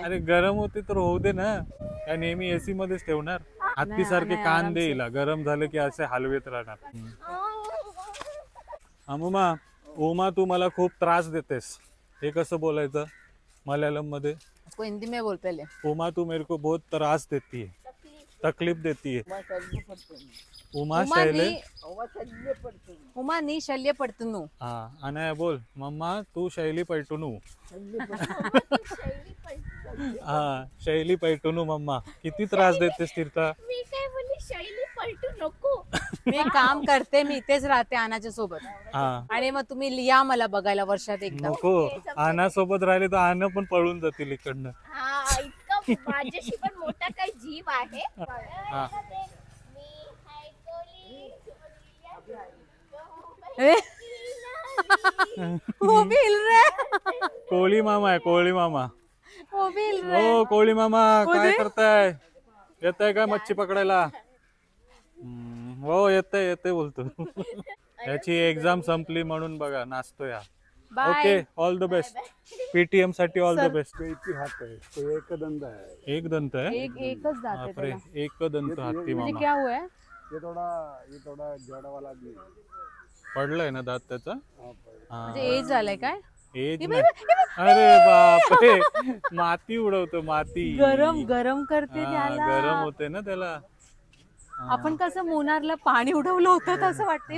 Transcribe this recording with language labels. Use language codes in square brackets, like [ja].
[mr] अरे गरम होते तर होऊ दे ना, काय नेहमी एसी मध्येच ठेवणार? हत्ती सारखे कान दे हिला, गरम झालं की असे हलवेत राहणार. अमुमा उमा तू मला खूप त्रास देतेस, हे कसं बोलायचं मल्याळम मध्ये? [hi] उसको हिंदी में बोल पहले. उमा तू मेरे को बहुत त्रास देती है, तकलीफ देती है. [ml] उमा शैले. उमा नी शल्य पडतनू. [mr] हा अनाया बोल. [ml] मम्मा तू शैली पैठणू. हा शैली पैठणू. [mr] मम्मा किती त्रास देतेस तिरता. मी काय बोलली, शैली पलटू नको. मी काम करते, मी इथेच राहते आनाच्या सोबत. हा आणि मग तुम्ही या मला बघायला वर्षात एकदा. नको, आना सोबत राहिले तर आना पण पळून जातील इकडनं. हा इतका माझ्याशी पण मोठा काही जीव आहे. हा. मी हाय कोली. [hi] ए, वो भी हिल रहा है. [mr] कोळी मामा आहे, कोळी मामा. [hi] वो भी हिल रहा है. [mr] हो कोळी मामा काय करताय? येताय का मच्छी पकडायला? हो येते येते बोलतो. याची एक्झाम संपली म्हणून बघा नाचतोय हा. Bye. [en] Okay all the best. PTM साठी all the best. [hi] कोई एक ही हाथ है, कोई एक दंड है. [mr] एक दंत आहे. एकच दात आहे बापरे, त्याला. एक दंत हत्ती म्हणजे मामा. [hi] क्या हुआ है? ये थोड़ा जड़ा वाला आदमी है. [mr] पडलाय ना दात त्याचा? हा. म्हणजे एज झालंय काय? एज नाही. अरे बापरे, माती उडवतो माती. गरम गरम करते हा, त्याला. गरम होते ना त्याला. आपण कसं मोनारला पाणी उडवलं होतं तसं वाटतंय.